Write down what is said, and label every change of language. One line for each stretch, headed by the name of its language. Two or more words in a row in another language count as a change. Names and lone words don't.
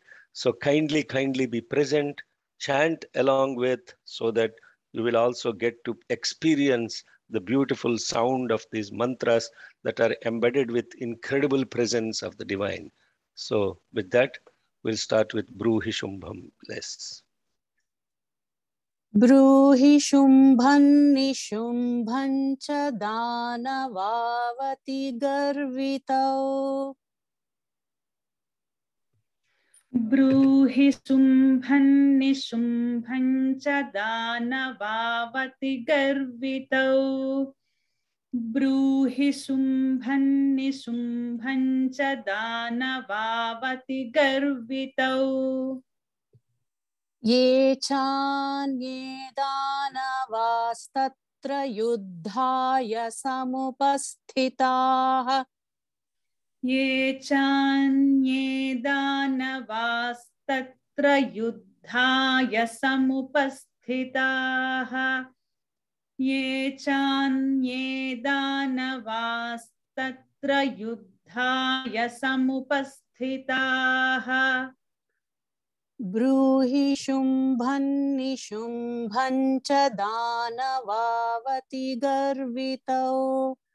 English: So kindly be present, chant along with, so that you will also get to experience the beautiful sound of these mantras that are embedded with incredible presence of the divine. So with that, we'll start with
Sanskrit: ब्रूहि शुम्भम्.
English: Bless.
Sanskrit: ब्रूहि शुम्भं निशुम्भं च दानवावति गर्वितौ. ब्रूहि शुम्भं निशुम्भं च दानवावति गर्वितौ. ब्रूहि शुम्भं निशुम्भं च दानवावति गर्वितौ. ये चान्ये दानवास्तत्र युद्धाय समुपस्थिताः. ये चान्ये दानवास्तत्र युद्धाय समुपस्थिताः. ये चान्ये दानवास्तत्र युद्धाय समुपस्थिताः. ब्रूहि शुम्भं निशुम्भं च दानवावति गर्वितौ.